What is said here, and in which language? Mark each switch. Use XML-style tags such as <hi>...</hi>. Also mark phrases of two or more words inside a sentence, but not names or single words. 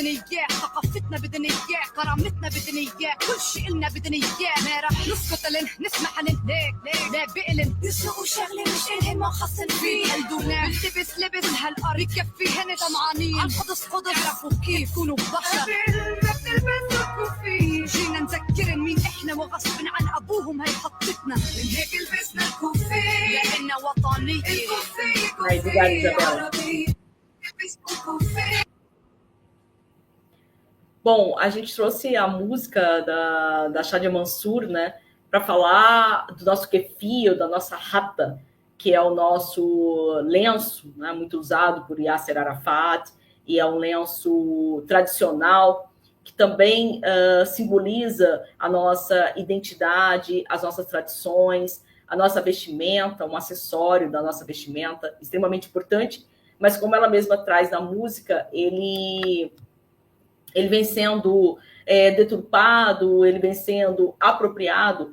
<ar>اياه ثقافتنا بدنا اياه كرامتنا بدنا اياه كل شيء إلنا بدنا اياه ما رح نسكت لن نسمح لن ليك لا بقلن يسوقوا شغلة مش إلهن ما خصن فيه قلدونا بلبس لبس هالقري كفيهن طمعانين عالقدس قدس يعرفوا كيف يكونوا بشر جينا نذكرن مين احنا وغصب عن ابوهم هي حطتنا من هيك لبسنا الكوفية لأننا وطنية الكوفية عربية لبسنا الكوفية.</ar> <pt>Bom, a gente trouxe a música da Shadia Mansour, né, para falar do nosso kefir, da nossa rata, que é o nosso lenço, né, muito usado por Yasser Arafat, e é um lenço tradicional que também simboliza a nossa identidade, as nossas tradições, a nossa vestimenta, um acessório da nossa vestimenta, extremamente importante, mas como ela mesma traz na música, ele vem sendo deturpado, ele vem sendo apropriado.</pt>